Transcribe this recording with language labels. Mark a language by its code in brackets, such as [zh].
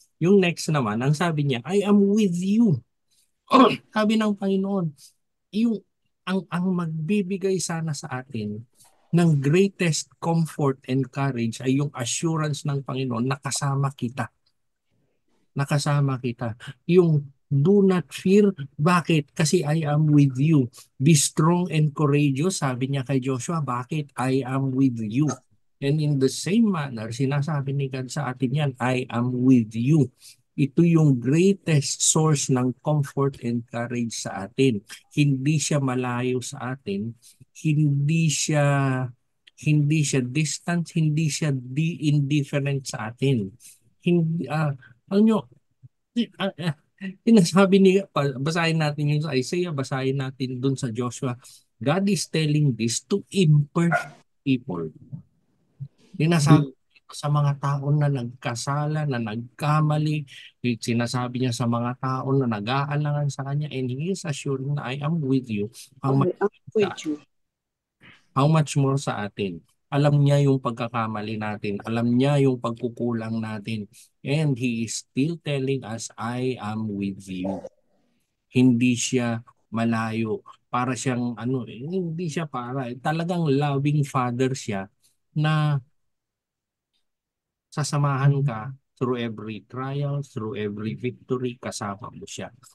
[tl] Yung next naman, ang sabi niya, [en] I am with you. [tl] Sabi ng Panginoon, yung ang magbibigay sana sa atin ng [en] greatest comfort and courage [tl] ay yung assurance ng Panginoon na kasama kita. Nakasama kita. Yung do not fear. Bakit? [en] Kasi I am with you. Be strong and courageous. [tl] Sabi niya kay Joshua, bakit? I am with you. [en] And in the same manner, [tl] sinasabi ni God sa atin yan, [en] I am with you. [tl] Ito yung greatest source ng comfort and courage sa atin. Hindi siya malayo sa atin. Hindi siya hindi siya distant, hindi siya indifferent sa atin. Hindi, alam nyo, sinasabi basahin natin yung sa Isaiah, basahin natin dun sa Joshua. [en] God is telling this to imperfect people. [tl] Sinasabi sa mga tao na nagkasala, na nagkamali, sinasabi niya sa mga tao na nag-aalangan sa kanya, and He is assuring na [en] I am with you. I am with you. [tl] How much more sa atin? Alam niya yung pagkakamali natin. Alam niya yung pagkukulang natin. [en] And He is still telling us, I am with you. [tl] Hindi siya malayo. Para siyang, hindi siya talagang loving father siya na sasamahan ka [en] through every trial, through every victory, [tl] kasama mo siya.